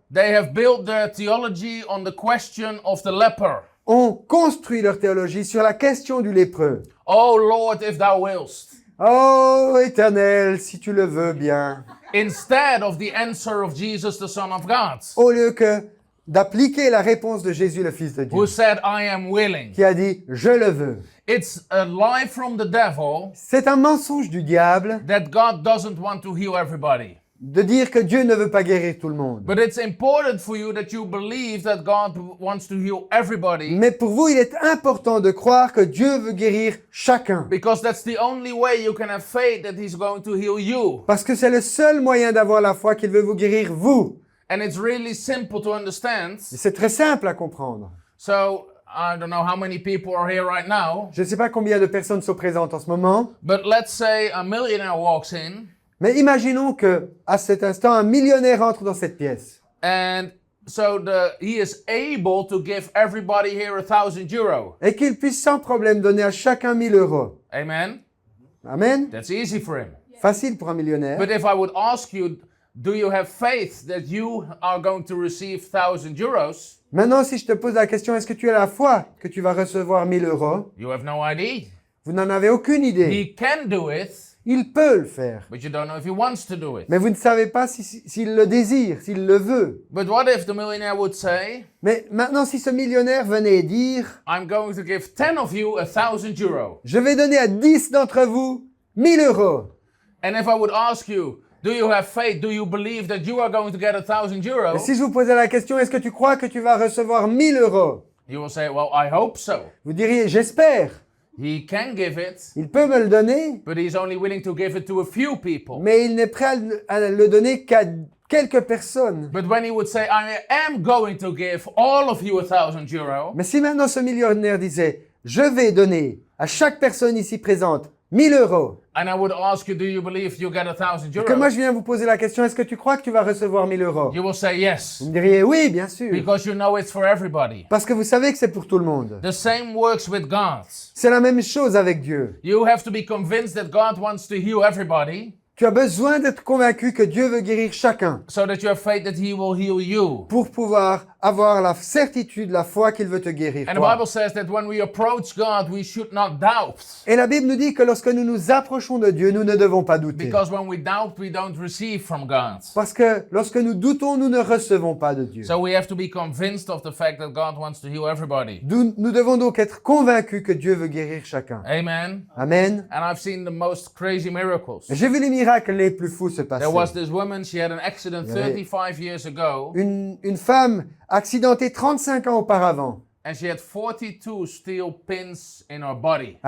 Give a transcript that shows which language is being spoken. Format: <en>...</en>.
<en>they have built their theology on the question of the leper.</en> <fr>ont construit leur théologie sur la question du lépreux.</fr> <en>Oh Lord, if thou willst.</en> <fr>Oh, Éternel, si tu le veux bien.</fr> <en>Instead of the answer of Jesus, the Son of God,</en> <fr>Au lieu que d'appliquer la réponse de Jésus, le Fils de Dieu,</fr> <en>who said, I am willing.</en> <fr>qui a dit, je le veux.</fr> <en>It's a lie from the devil</en> <fr>C'est un mensonge du diable</fr> <en>that God doesn't want to heal everybody.</en> <fr>de dire que Dieu ne veut pas guérir tout le monde.</fr> <en>But it's important for you that you believe that God wants to heal everybody,</en> <fr>Mais pour vous, il est important de croire que Dieu veut guérir chacun.</fr> <en>because that's the only way you can have faith that He's going to heal you.</en> <fr>Parce que c'est le seul moyen d'avoir la foi qu'il veut vous guérir, vous.</fr> <en>And it's really simple to understand.</en> <fr>Et c'est très simple à comprendre.</fr> <en>So, I don't know how many people are here right now,</en> <fr>Je ne sais pas combien de personnes sont présentes en ce moment,</fr> <en>but let's say a millionaire walks in,</en> <fr>mais imaginons que à cet instant, un millionnaire entre dans cette pièce.</fr> <en>and so he is able to give everybody here €1,000.</en> <fr>Et qu'il puisse sans problème donner à chacun 1 000 euros.</fr> <en>Amen?</en> <fr>Amen.</fr> <en>That's easy for him.</en> <fr>Facile pour un millionnaire.</fr> <en>But if I would ask you, do you have faith that you are going to receive €1,000?</en> <fr>Maintenant, si je te pose la question, est-ce que tu as la foi que tu vas recevoir 1 000 euros?</fr> <en>You have no idea.</en> <fr>Vous n'en avez aucune idée.</fr> <en>He can do it,</en> <fr>Il peut le faire.</fr> <en>but you don't know if he wants to do it.</en> <fr>Mais vous ne savez pas s'il le désire, s'il le veut.</fr> <en>But what if the millionaire would say,</en> <fr>Mais maintenant, si ce millionnaire venait dire,</fr> <en>I'm going to give 10 of you €1,000.</en> <fr>je vais donner à 10 d'entre vous 1 000 euros.</fr> <en>And if I would ask you, do you have faith? Do you believe that you are going to get €1,000?</en> <fr>Et si je vous posais la question, est-ce que tu crois que tu vas recevoir 1 000 euros?</fr> <en>You will say, well, I hope so.</en> <fr>Vous diriez, j'espère.</fr> <en>He can give it,</en> <fr>Il peut me le donner,</fr> <en>but he's only willing to give it to a few people.</en> <fr>mais il n'est prêt à le donner qu'à quelques personnes.</fr> <en>But when he would say, I am going to give all of you €1,000,</en> <fr>Mais si maintenant ce millionnaire disait, je vais donner à chaque personne ici présente 1 000 euros,</fr> <en>and I would ask you, do you believe you get</en> <fr>et que moi</fr> <en>€1,000?</en> <fr>je viens vous poser la question, est-ce que tu crois que tu vas recevoir 1 000 euros?</fr> <en>You will say yes,</en> <fr>Vous me diriez, oui, bien sûr.</fr> <en>because you know it's for everybody.</en> <fr>Parce que vous savez que c'est pour tout le monde.</fr> <en>The same works with God.</en> <fr>C'est la même chose avec Dieu.</fr> <en>You have to be convinced that God wants to heal everybody,</en> <fr>Tu as besoin d'être convaincu que Dieu veut guérir chacun</fr> <en>so that you have faith that He will heal you.</en> <fr>pour pouvoir avoir la certitude, la foi qu'il veut te guérir.</fr> <en>And the</en> <fr>toi.</fr> <en>Bible says that when we approach God, we should not doubt.</en> <fr>Et la Bible nous dit que lorsque nous nous approchons de Dieu, nous ne devons pas douter.</fr> <en>Because when we doubt, we don't receive from God.</en> <fr>Parce que lorsque nous doutons, nous ne recevons pas de Dieu.</fr> <en>So we have to be convinced of the fact that God wants to heal everybody.</en> <fr>Nous devons donc être convaincus que Dieu veut guérir chacun.</fr> <en>Amen.</en> <fr>Amen.</fr> <en>And I've seen the most crazy miracles.</en> <fr>J'ai vu les miracles les plus fous se passer.</fr> <en>There was this woman, she had an accident</en> <fr>Il y avait</fr> <en>35 years ago,</en> <fr>Une femme accidentée 35 ans auparavant,</fr> <en>and she had 42 steel pins in her body.</en>